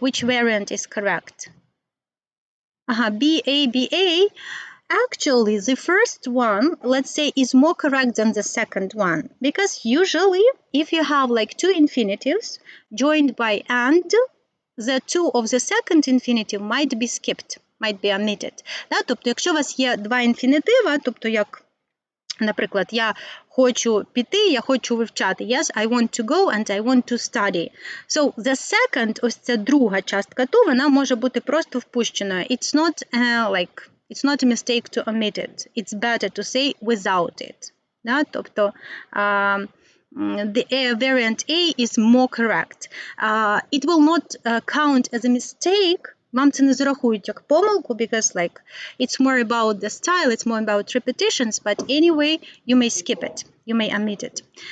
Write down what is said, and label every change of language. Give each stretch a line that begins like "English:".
English: Which variant is correct? BA. Actually, the first one, let's say, is more correct than the second one. Because usually, if you have like two infinitives joined by and, the two of the second infinitive might be skipped, might be omitted.
Ukrainian: Да? Тобто, якщо у вас є два інфінітива, тобто як, наприклад, я хочу піти, я хочу вивчати.
English: Yes, I want to go and I want to study. So, the second,
Ukrainian: ось ця друга частка ту, вона може бути просто впущеною.
English: It's not a mistake to omit it. It's better to say without it.
Ukrainian: Да?
English: Тобто, the variant A is more correct. It will not count as a mistake.
Ukrainian: Вам це не зарахують як помилку,
English: because like it's more about the style, it's more about repetitions, but anyway, you may skip it, you may omit it.